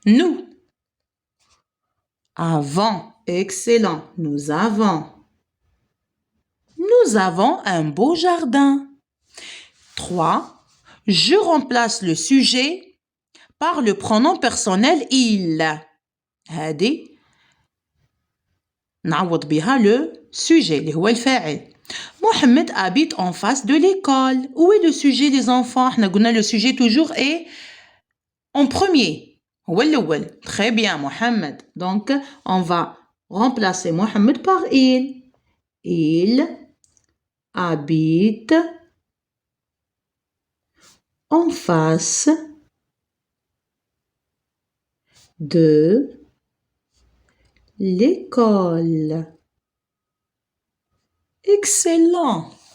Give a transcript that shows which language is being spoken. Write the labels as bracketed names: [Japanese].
[French] Nous avons, excellent. Nous avons un beau jardin. 3. Je remplace le sujet par le pronom personnel il. [Arabic] هذه نعوض بها [French] le sujet [Arabic] اللي هو الفاعل. [French] Mohamed habite en face de l'école. Où est le sujet des enfants? [Arabic] احنا قلنا [French] le sujet toujours est en premier. [Arabic] هو الأول. [French] Très bien, Mohamed. Donc, on va remplacer Mohamed par il. Il habite en face de l'école. Excellent.